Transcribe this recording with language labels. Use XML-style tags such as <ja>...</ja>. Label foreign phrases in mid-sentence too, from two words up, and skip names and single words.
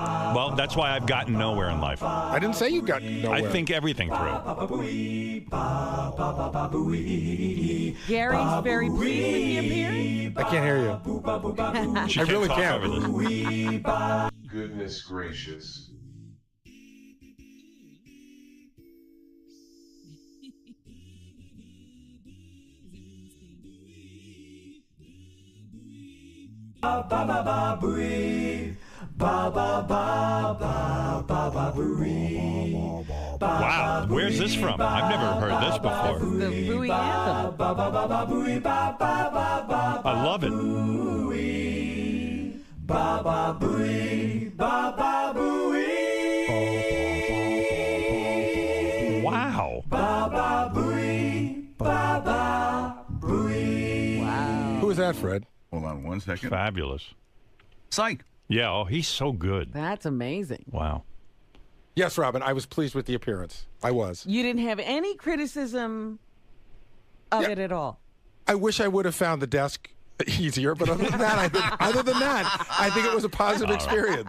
<en>Well, that's why I've gotten nowhere in life. I didn't say you got nowhere. I think everything through. Gary's very pleased with the appearance. I can't hear you. I really can't. Goodness gracious. Ba ba ba ba Booey. Ba ba ba ba ba ba Booey. Wow, where's this from? I've never heard this before. The Booey anthem. I love it. Ba ba Booey. Ba ba Booey. Wow. Ba ba Booey. Ba ba Booey. Wow. Who is that, Fred? Hold on 1 second. Fabulous. Psych. Yeah, he's so good. That's amazing. Wow. Yes, Robin, I was pleased with the appearance. I was. You didn't have any criticism of it at all. I wish I would have found the desk easier, but other than that, I think it was a positive experience.</en>